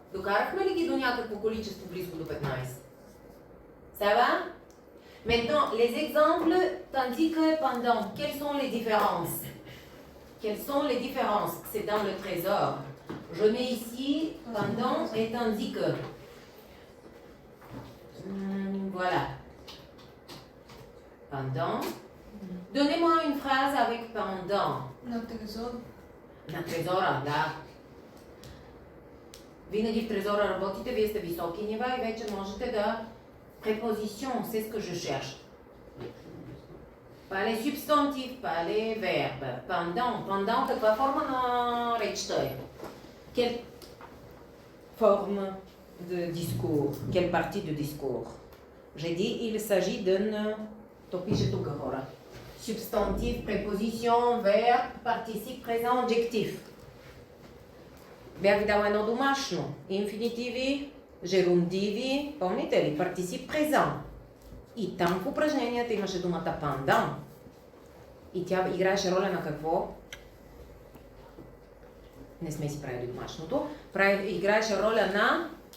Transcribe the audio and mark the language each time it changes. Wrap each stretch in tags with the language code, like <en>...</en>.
<bg>Докарахме ли ги до някакво количество близко до 15?</bg> <fr>Ça va? Maintenant, les exemples, tandis que pendant, quelles sont les différences? Quelles sont les différences? C'est dans le trésor. Je mets ici pendant et tandis que. Voilà. Pendant. Donnez-moi une phrase avec pendant.</fr> <bg>На трезор. На трезора, да. Винаги в трезора работите, вие сте високи нива и вече можете да...</bg> <fr>Préposition, c'est ce que je cherche. Pas les substantifs, pas les verbes. Pendant,</fr> <bg>каква форма на речта е?</bg> <fr>Quelle forme de discours? Quelle partie de discours? J'ai dit, il s'agit d'un...</fr> <bg>То пише тук, хора.</bg> <fr>Substantif, préposition, verbe, participe présent, adjectif.</fr> <bg>Бях ви дала едно домашно. Инфинитиви, жерундиви, помните ли? Партисип презент. И там в упражненията имаше думата пандан. И тя играеше роля на какво? Не сме си правили домашното. Играеше роля на...</bg>